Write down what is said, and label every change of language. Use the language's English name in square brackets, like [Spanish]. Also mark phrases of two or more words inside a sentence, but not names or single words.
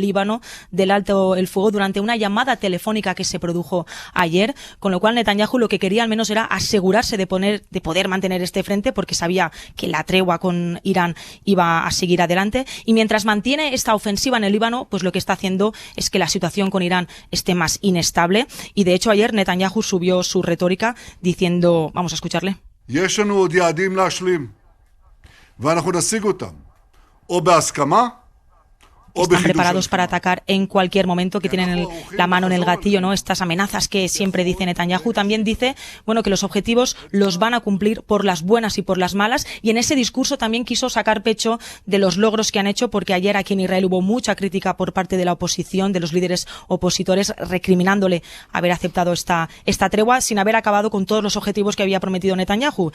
[Spanish] Líbano del alto el fuego durante una llamada telefónica que se produjo ayer, con lo cual Netanyahu lo que quería al menos era asegurarse de poder mantener este frente, porque sabía que la tregua con Irán iba a seguir adelante, y mientras mantiene esta ofensiva en el Líbano, pues lo que está haciendo es que la situación con Irán esté más inestable, y de hecho ayer Netanyahu subió su retórica diciendo, vamos a escucharle. [Hebrew] יש לנו עוד יעדים להשלים, ואנחנו נשיג אותם, או בהסכמה, [Spanish] Están preparados para atacar en cualquier momento, que tienen la mano en el gatillo, ¿no? Estas amenazas que siempre dice Netanyahu. También dice, bueno, que los objetivos los van a cumplir por las buenas y por las malas, y en ese discurso también quiso sacar pecho de los logros que han hecho, porque ayer aquí en Israel hubo mucha crítica por parte de la oposición, de los líderes opositores, recriminándole haber aceptado esta tregua sin haber acabado con todos los objetivos que había prometido Netanyahu.